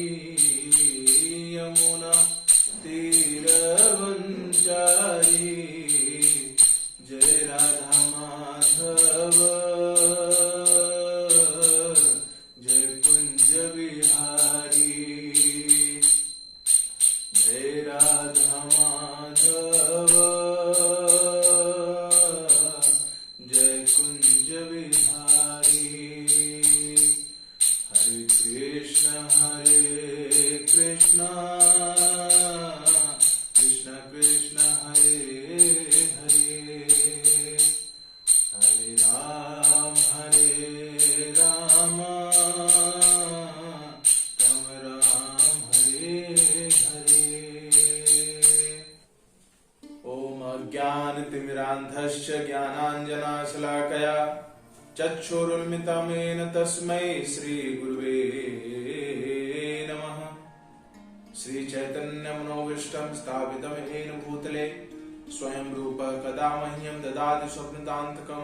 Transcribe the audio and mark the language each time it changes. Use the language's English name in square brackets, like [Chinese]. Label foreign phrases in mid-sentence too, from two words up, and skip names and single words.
[Hindi] यमुना तीर वनचारी। जय राधा माधव जय कुंज बिहारी। जय राधा माधव जय कुंज बिहारी। [Sanskrit] हरे कृष्ण कृष्ण कृष्ण हरे हरे। हरे राम राम राम हरे हरे। ओम अज्ञानतिमिरान्धस्य ज्ञानाञ्जनशलाकया चक्षुरुन्मिलितं तस्मै श्रीगुरुवे नमः। श्रीचैतन्यमनोभीष्टं स्थापितं येन भूतले स्वयं रूप कदा मह्यं ददाति स्वप्नदान्तकं।